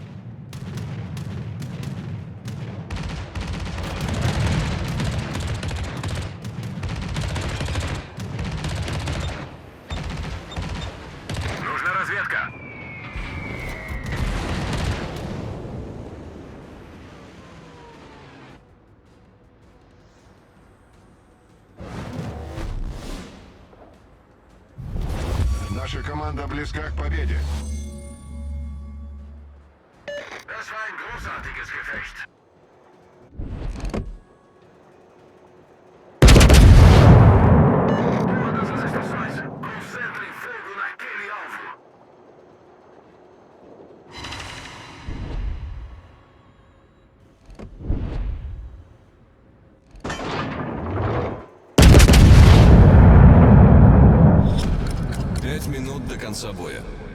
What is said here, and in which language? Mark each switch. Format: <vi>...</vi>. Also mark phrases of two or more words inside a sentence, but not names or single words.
<ru>Нужна разведка. Наша команда близка к победе.</ru> <de>Das war ein großartiges Gefecht.</de> <pt>Todas as estações, concentrem fogo naquele alvo.</pt> <ru>Пять минут до конца боя.</ru>